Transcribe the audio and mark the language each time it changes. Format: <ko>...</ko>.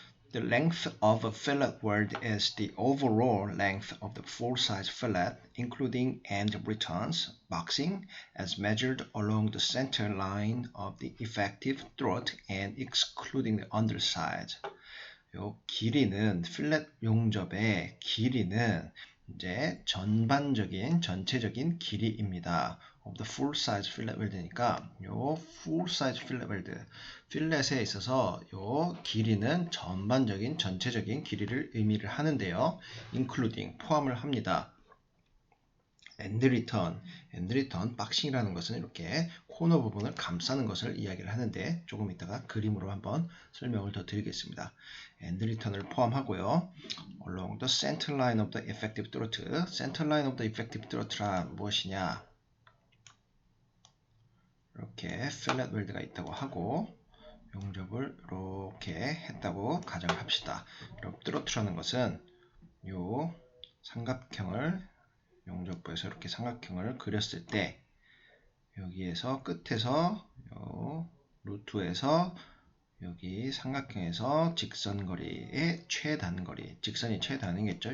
<en>The length of a fillet weld is the overall length of the full-size fillet, including end returns, boxing, as measured along the center line of the effective throat and excluding the underside.</en> <ko>요 길이는 필렛 용접의 길이는 이제 전체적인 길이입니다.</ko> <en>of the full size fillet weld</en> <ko>니까 요 full size fillet weld 필렛에 있어서 요 길이는 전체적인 길이를 의미를 하는데요. including 포함을 합니다. end return 박싱이라는 것은 이렇게 코너 부분을 감싸는 것을 이야기를 하는데 조금 이따가 그림으로 한번 설명을 더 드리겠습니다. end return을 포함하고요.</ko> <en>along the center line of the effective throat, center line of the effective throat란</en> <ko>무엇이냐? 이렇게 fillet weld가 있다고 하고 용접을 이렇게 했다고 가정을 합시다. 그럼 throat라는 것은 요 삼각형을 용접부에서 이렇게 삼각형을 그렸을 때 여기에서 끝에서 요 루트에서 여기 삼각형에서 직선거리의 최단거리, 직선이 최단이겠죠.</ko>